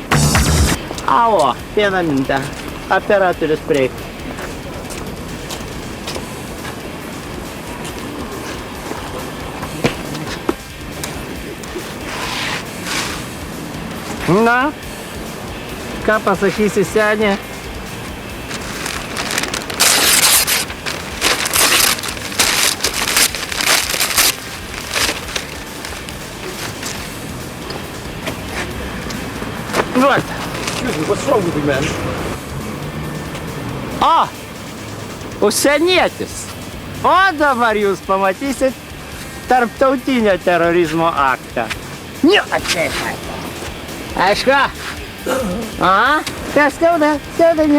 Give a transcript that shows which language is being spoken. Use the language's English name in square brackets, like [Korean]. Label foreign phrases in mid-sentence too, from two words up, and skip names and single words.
[Lithuanian] Alo, vieną minutę. Operatorius prieik. Na, ką pasakysi, senė? [English] What? Excuse me, what's wrong with you, man? [Lithuanian] O, užsienietis. O dabar jūs pamatysit tarptautinio terorizmo aktą. Nu, atsėpai. Aišku? A? Kas skauda? Skauda, ne?